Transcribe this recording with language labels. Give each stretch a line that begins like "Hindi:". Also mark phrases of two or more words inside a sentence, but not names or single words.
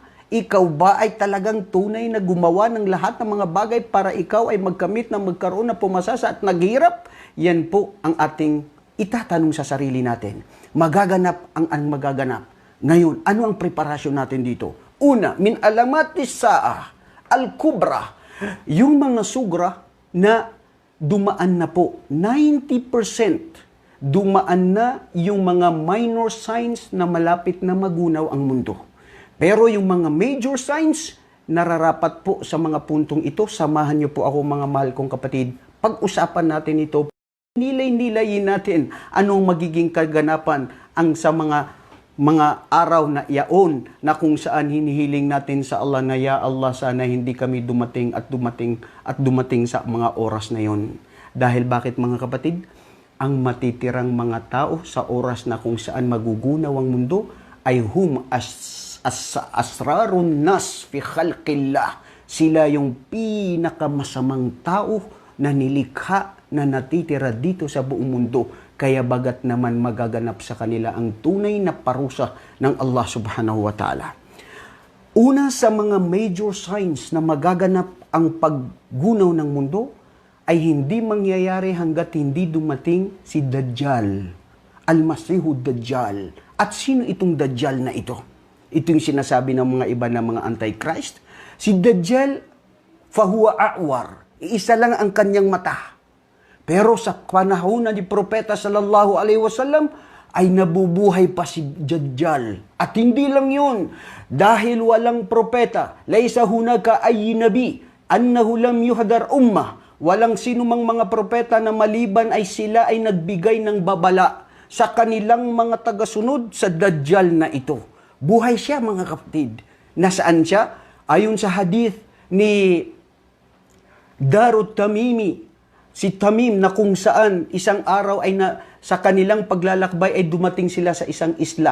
Filipino: Ikaw ba ay talagang tunay na gumawa ng lahat ng mga bagay para ikaw ay magkamit na magkaroon na pumasasa at naghirap? Yan po ang ating itatanong sa sarili natin. Magaganap ang magaganap. Ngayon, ano ang preparasyon natin dito? Una,
Arabic: من علامات الساعة الكبرى,
Filipino: yung mga sugra na dumaan na po, 90%, dumaan na yung mga
English: minor signs
Filipino: na malapit na magunaw ang mundo. Pero yung mga
English: major signs,
Filipino: nararapat po sa mga puntong ito. Samahan niyo po ako mga mahal kong kapatid. Pag-usapan natin ito, nilay-nilayin natin anong magiging kaganapan ang sa mga araw na iyaon na kung saan hinihiling natin sa Allah na
Arabic: يا الله
Filipino: sana hindi kami dumating sa mga oras na yon. Dahil bakit mga kapatid? Ang matitirang mga tao sa oras na kung saan magugunaw ang mundo ay
Arabic: أشرار الناس في خلق الله.
Filipino: Sila yung pinakamasamang tao na nilikha na natitira dito sa buong mundo. Kaya bagat naman magaganap sa kanila ang tunay na parusa ng Allah
Arabic: سبحانه وتعالى.
Filipino: Una sa mga
English: major signs
Filipino: na magaganap ang paggunaw ng mundo ay hindi mangyayari hanggat hindi dumating si Dajjal, Al-Masihud Dajjal. At sino itong Dajjal na ito? Ito yung sinasabi ng mga iba na mga Antichrist. Si Dajjal,
Arabic: فهو أعور.
Filipino: Iisa lang ang kanyang mata. Pero sa panahon ni Propeta
Arabic: صلى الله عليه وسلم
Filipino: ay nabubuhay pa si Dajjal. At hindi lang yun. Dahil walang propeta,
Arabic: ليس هناك أي نبي أنه لم يحذر أمة.
Filipino: Walang sinumang mga propeta na maliban ay sila ay nagbigay ng babala sa kanilang mga tagasunod sa Dajjal na ito. Buhay siya mga kapatid. Nasaan siya? Ayon sa hadith ni Darut Tamimi, si Tamim na kung saan isang araw ay sa kanilang paglalakbay ay dumating sila sa isang isla.